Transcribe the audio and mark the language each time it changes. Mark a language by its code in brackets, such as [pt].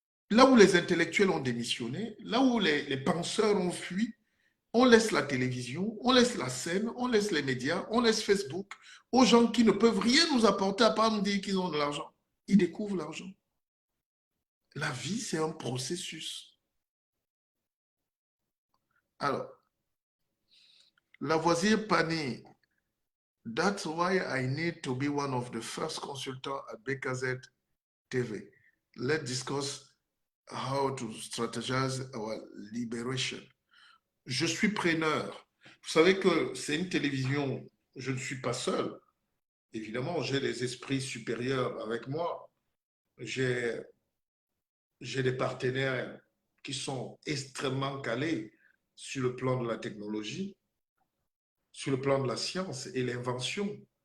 [fr] Là où les intellectuels ont démissionné, là où les penseurs ont fui, on laisse la télévision, on laisse la scène, on laisse les médias, on laisse Facebook aux gens qui ne peuvent rien nous apporter à part nous dire qu'ils ont de l'argent. Ils découvrent l'argent. La vie, c'est un processus. [en] Alors, Lavoisier Pani, that's why I need to be one of the first consultants at BKZ TV. Let's discuss how to strategize our liberation. [fr] Je suis preneur. Vous savez que c'est une télévision, je ne suis pas seul. Évidemment, j'ai des esprits supérieurs avec moi. J'ai des partenaires qui sont extrêmement calés sur le plan de la technologie, sur le plan de la science et l'invention.